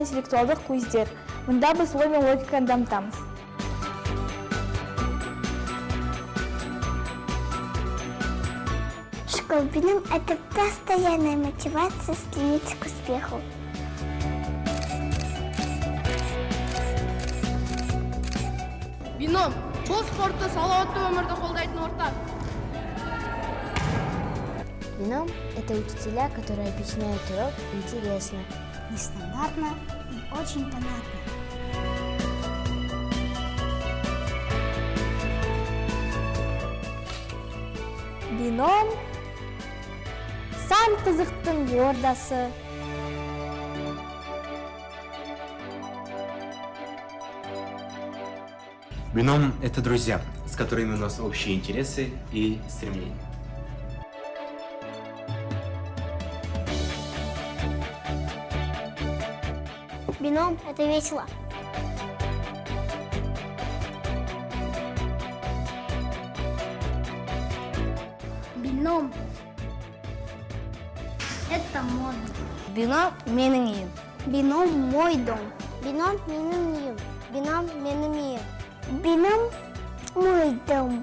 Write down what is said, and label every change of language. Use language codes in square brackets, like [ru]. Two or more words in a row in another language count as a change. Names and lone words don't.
[kk] интеллектуалдық көздер. Мұнда біз ой мен логиканы дамытамыз. [ru] Школа бином – это постоянная мотивация стремиться к успеху. [kk] Бином – бұл спортты салауатты өмірді қолдайтын орта. [ru] Бином – это учителя, которые объясняют урок интересно, Нестандартно и очень понятно. [kk] Бином – сан қызықтың ордасы. [ru] Бином – это друзья, с которыми у нас общие интересы и стремления. Бином – это весело. Бином – это модно. [kk] Бином – менің үйім. Бином – [ru] мой дом. [kk] Бином – менің үйім. Бином – менің үйім. Бином – [ru] мой дом.